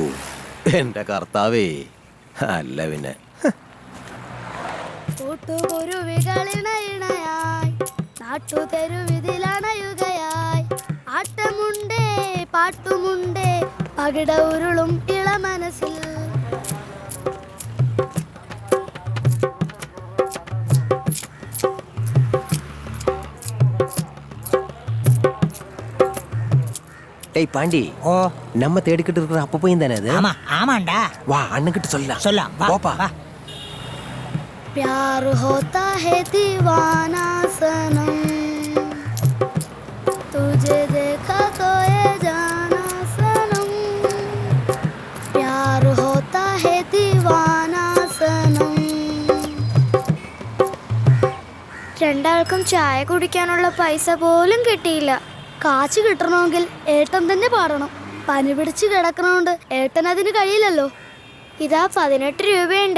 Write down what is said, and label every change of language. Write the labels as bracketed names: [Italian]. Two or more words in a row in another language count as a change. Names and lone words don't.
[Malayalam] എൻ്റെ കർത്താവേ. അല്ല പിന്നെ നാട്ടുതെരുവിതിലണയുകയായി ആട്ടമുണ്ടേ പാട്ടുമുണ്ടേ പകിട ഉരുളും ഇള മനസ്സിൽ. [Tamil] டேய் பாண்டி, ஓ நம்ம தேடிக்கிட்டு இருக்கிற அப்ப போய் தானே அது? ஆமா ஆமாண்டா. வா அண்ணன்கிட்ட சொல்லலாம். சொல்லலாம், வா போப்பா. வா. [Hindi] प्यार होता है दीवाना सनम, तुझे देखा तो ये जाना सनम, प्यार होता है दीवाना सनम. [Malayalam] രണ്ടാൾക്കും ചായ കുടിക്കാനുള്ള പൈസ പോലും കിട്ടിയില്ല. കാശ് കിട്ടണമെങ്കിൽ ഏട്ടൻ തന്നെ പാടണം. പനി പിടിച്ച് കിടക്കണോണ്ട് ഏട്ടൻ അതിന് കഴിയില്ലല്ലോ. ഇതാ 18 രൂപയുണ്ട്.